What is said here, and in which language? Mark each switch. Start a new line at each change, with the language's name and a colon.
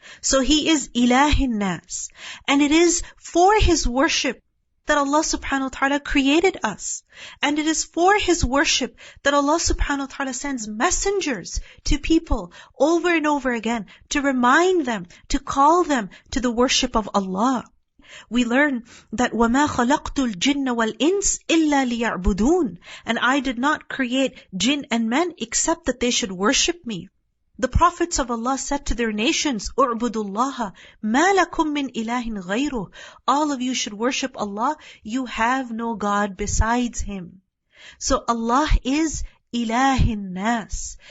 English: So He is Ilah an-Nas. And it is for His worship that Allah subhanahu wa ta'ala created us. And it is for His worship that Allah subhanahu wa ta'ala sends messengers to people over and over again to remind them, to call them to the worship of Allah. We learn that
Arabic: وَمَا خَلَقْتُ الْجِنَّ وَالْإِنسِ إِلَّا لِيَعْبُدُونَ.
English: And I did not create jinn and men except that they should worship me. The prophets of Allah said to their nations,
Arabic: اُعْبُدُوا اللَّهَ مَا لَكُم مِّنْ إِلَهٍ غَيْرُهُ.
English: All of you should worship Allah. You have no God besides Him. So Allah is Ilah an-Nas.